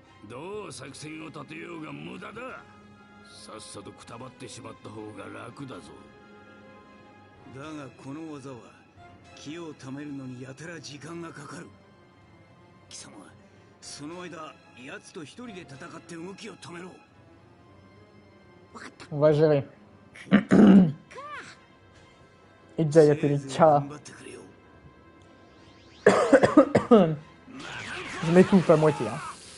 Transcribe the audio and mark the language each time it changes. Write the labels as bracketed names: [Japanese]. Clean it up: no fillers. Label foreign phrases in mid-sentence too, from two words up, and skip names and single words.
[Japanese] どう作戦を立てようが無駄だ。さっさとくたばってしまった方が楽だぞ。だがこの技は気を貯めるのにやたら時間がかかる。貴様その間奴と一人で戦って動きを止めろ。 [French] On va gérer. Et déjà, il y a Pelika. Je m'étouffe à moitié. Hein.